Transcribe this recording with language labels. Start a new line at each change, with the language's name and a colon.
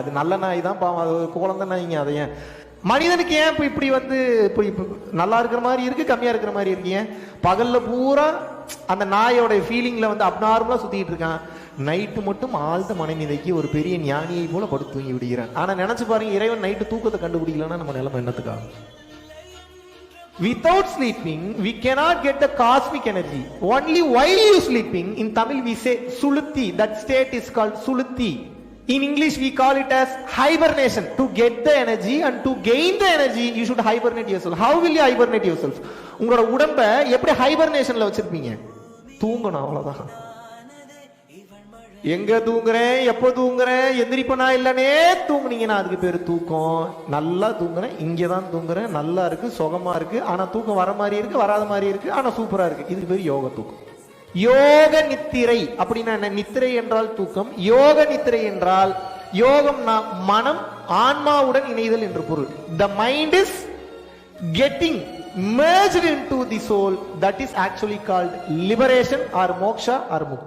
Tamil: அது நல்ல நாய் தான், பாவம். அது குழந்தை நாய்ங்க. அதை ஏன் மனிதனுக்கு ஏன் இப்படி வந்து நல்லா இருக்கிற மாதிரி இருக்கு, கம்மியா இருக்கிற மாதிரி இருக்கீங்க? பகல்ல பூரா அந்த நாயோட ஃபீலிங்ல வந்து அப்நார்மலா சுத்திட்டு இருக்கான். நைட்டு மட்டும் ஆழ்ந்த மனநிலைக்கு ஒரு பெரிய ஞானியை போல படுத்து தூங்கி விடுகிறான். ஆனா நினைச்சு பாருங்க, இறைவன் நைட்டு தூக்கத்தை கண்டுபிடிக்கலன்னா நம்ம நிலைமை என்னத்துக்காகும்?
English: Without sleeping, we cannot get the cosmic energy. Only while you sleeping, in Tamil we say suluthi. That state is called suluthi. In English we call it as hibernation. To get the energy and to gain the energy, you should hibernate yourself. How will you hibernate yourself?
Tamil: உங்களோட உடம்ப எப்படி ஹைபர்னேஷன்ல வச்சிருப்பீங்க? தூங்கணும், அவ்வளவுதான். எங்க தூங்குறேன், எப்போ தூங்குறேன், எந்திரிப்பனா இல்லனே தூங்குனீங்கன்னா அதுக்கு பேரு தூக்கம். நல்லா தூங்குறேன், இங்கதான் தூங்குறேன், நல்லா இருக்கு, சுகமா இருக்கு. ஆனா தூக்கம் வர மாதிரி இருக்கு, வராத மாதிரி இருக்கு, ஆனா சூப்பரா இருக்கு. இதுக்கு பேரு யோக தூக்கம். யோக நித்திரை அப்படின்னா என்ன? நித்திரை என்றால் தூக்கம். யோக நித்திரை என்றால் யோகம் மனம் ஆன்மாவுடன் இணைதல் என்று பொருள்.
English: The mind is getting merged into the soul. That is actually called liberation or moksha or mukti.